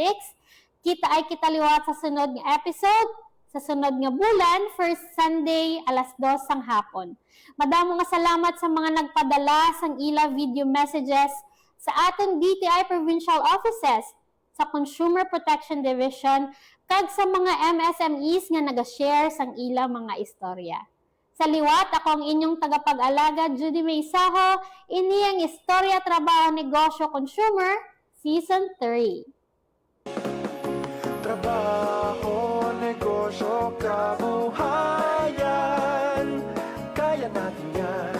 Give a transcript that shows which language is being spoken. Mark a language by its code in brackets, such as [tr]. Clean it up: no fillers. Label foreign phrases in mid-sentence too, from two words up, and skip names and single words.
[hil] Kita ay kitaliwat sa sunod nga episode, sa sunod nga bulan, [en] first Sunday, [hil] alas 2 sang hapon. Madamo nga salamat sa mga nagpadala sang ila [en] video messages [hil] sa aton DTI Provincial Offices, sa Consumer Protection Division, kag sa mga MSMEs nga nag-share sang ila mga istorya. Sa liwat, [tl] ako ang inyong tagapag-alaga, Judy Maysaho, [hil] ini ang [tl] Istorya, Trabaho, Negosyo, Consumer, Season 3. Trabaho, negosyo, kabuhayan, kaya natin yan.